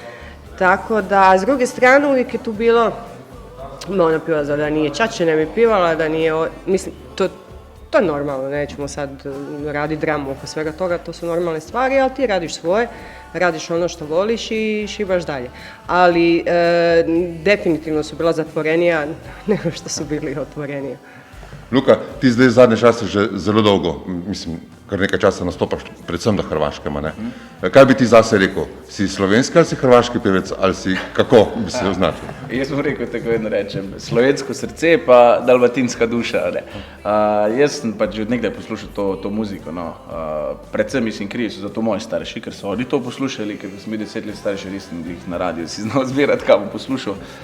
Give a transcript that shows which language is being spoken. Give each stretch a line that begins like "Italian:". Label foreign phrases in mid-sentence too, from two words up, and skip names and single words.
Croatian: Tako da, s druge strane, uvijek je tu bilo, ona piva da nije čače, ne bi pivala, da nije, mislim, to je normalno, nećemo sad raditi dramu oko svega toga, to su normalne stvari, ali ti radiš svoje, radiš ono što voliš i šibaš dalje. Ali definitivno su bila zatvorenija nego što su bili otvorenija.
Slovenian: Luka, ti zdaj zadnje čase že zelo dolgo, mislim, kar nekaj časa nastopaš, predvsem na Hrvaškem, ne? Kaj bi ti zase rekel? Si slovenski ali si hrvaški pevec, ali si, kako bi se označil? Jaz bom rekel, tako vedno rečem, slovensko srce pa dalmatinska duša, ne. Jaz sem pač že od nekdaj poslušal to muziko, no. Predvsem mislim, krivi so za to moji starši, ker so oni to poslušali, ker sem bil 10 let starši, nisem jih na radiju si znal zbirati, kaj bom poslušal.